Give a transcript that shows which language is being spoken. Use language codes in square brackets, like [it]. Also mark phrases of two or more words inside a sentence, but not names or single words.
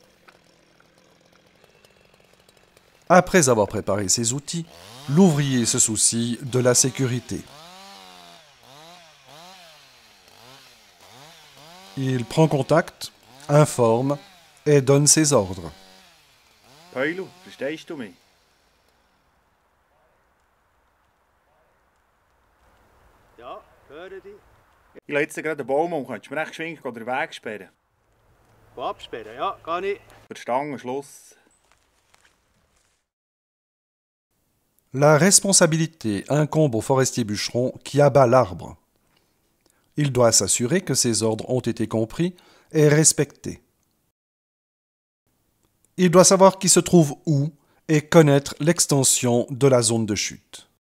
[fr] Après avoir préparé ses outils, l'ouvrier se soucie de la sécurité. Il prend contact, informe et donne ses ordres. [de] Paulo, verstehst du mich? Ja, höre dich. Ich lege jetzt gerade einen Baum um. Könntest du mir recht geschwind den Weg sperren? Absperren, ja, kann ich. Für Stangen, Schluss. [fr] La responsabilité incombe au forestier bûcheron qui abat l'arbre. Il doit s'assurer que ses ordres ont été compris et respectés. Il doit savoir qui se trouve où et connaître l'extension de la zone de chute.